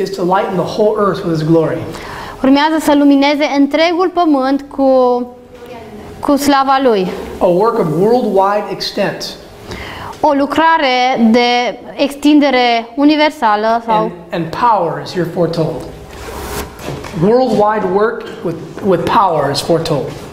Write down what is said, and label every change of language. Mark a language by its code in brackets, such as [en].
[en] is to lighten the whole earth with His glory. [ro] urmează să lumineze întregul pământ cu slava lui. [en] A work of worldwide extent. [ro] O lucrare de extindere universală sau [en] And power is here foretold. Worldwide work with power is foretold.